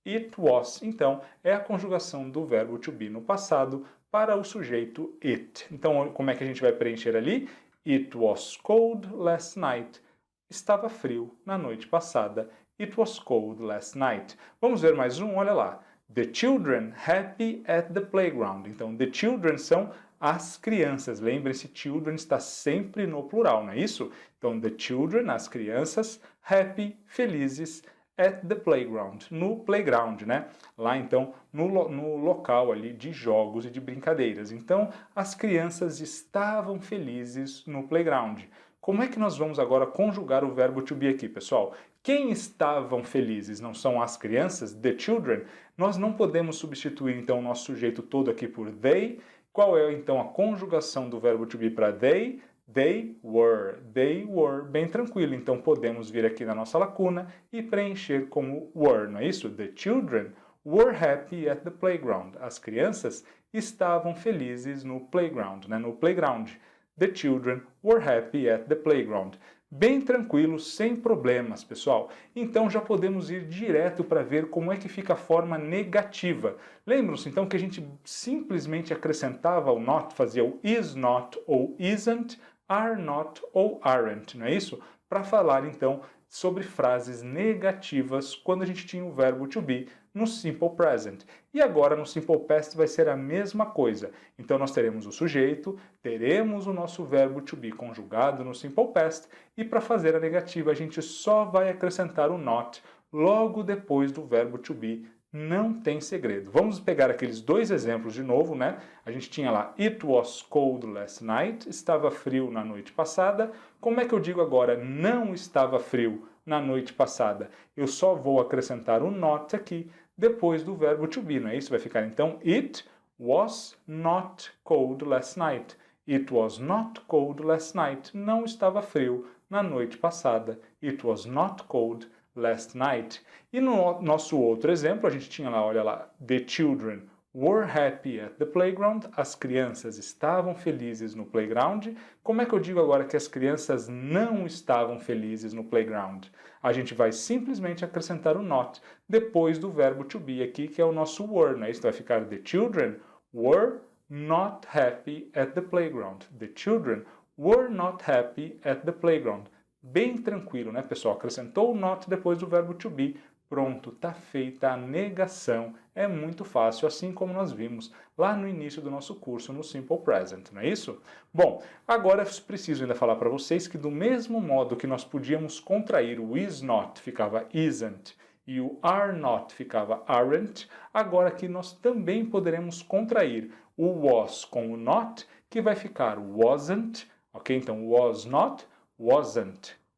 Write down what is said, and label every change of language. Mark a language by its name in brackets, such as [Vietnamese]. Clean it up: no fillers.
[Portuguese] It was, então, é a conjugação do verbo to be no passado para o sujeito it. Então, como é que a gente vai preencher ali? [English] It was cold last night. [Portuguese] Estava frio na noite passada. [English] It was cold last night. [Portuguese] Vamos ver mais um, olha lá. [English] The children happy at the playground. [Portuguese] Então, the children são as crianças. Lembre-se, children está sempre no plural, não é isso? Então, the children, as crianças, happy, felizes, at the playground, no playground, né? Lá, então, no local ali de jogos e de brincadeiras. Então, as crianças estavam felizes no playground. Como é que nós vamos agora conjugar o verbo to be aqui, pessoal? Quem estavam felizes não são as crianças, the children? Nós não podemos substituir, então, o nosso sujeito todo aqui por they. Qual é, então, a conjugação do verbo to be para they? [English] They were, [Portuguese] bem tranquilo. Então, podemos vir aqui na nossa lacuna e preencher como were, não é isso? [English] The children were happy at the playground. [Portuguese] As crianças estavam felizes no playground, né? No playground. [English] The children were happy at the playground. [Portuguese] Bem tranquilo, sem problemas, pessoal. Então já podemos ir direto para ver como é que fica a forma negativa. Lembram-se então que a gente simplesmente acrescentava o not, fazia o is not ou isn't, are not ou aren't, não é isso? Para falar então sobre frases negativas quando a gente tinha o verbo to be no simple present. E agora no simple past vai ser a mesma coisa. Então nós teremos o sujeito, teremos o nosso verbo to be conjugado no simple past e para fazer a negativa a gente só vai acrescentar o not logo depois do verbo to be. Não tem segredo. Vamos pegar aqueles dois exemplos de novo, né? A gente tinha lá, [English] it was cold last night, [Portuguese] estava frio na noite passada. Como é que eu digo agora, não estava frio na noite passada? Eu só vou acrescentar o not aqui, depois do verbo to be, não é isso? Vai ficar então, [English] it was not cold last night. It was not cold last night. [Portuguese] Não estava frio na noite passada. [English] It was not cold last night. [Portuguese] E no nosso outro exemplo, a gente tinha lá, olha lá, [English] the children were happy at the playground. [Portuguese] As crianças estavam felizes no playground. Como é que eu digo agora que as crianças não estavam felizes no playground? A gente vai simplesmente acrescentar o not depois do verbo to be aqui, que é o nosso were, né? Isso vai ficar [English] the children were not happy at the playground. The children were not happy at the playground. [Portuguese] Bem tranquilo, né, pessoal? Acrescentou o not depois do verbo to be. Pronto, tá feita a negação. É muito fácil, assim como nós vimos lá no início do nosso curso no Simple Present, não é isso? Bom, agora eu preciso ainda falar para vocês que do mesmo modo que nós podíamos contrair o is not, ficava isn't, e o are not ficava aren't, agora aqui nós também poderemos contrair o was com o not, que vai ficar wasn't, ok? Então, [English] was not, wasn't.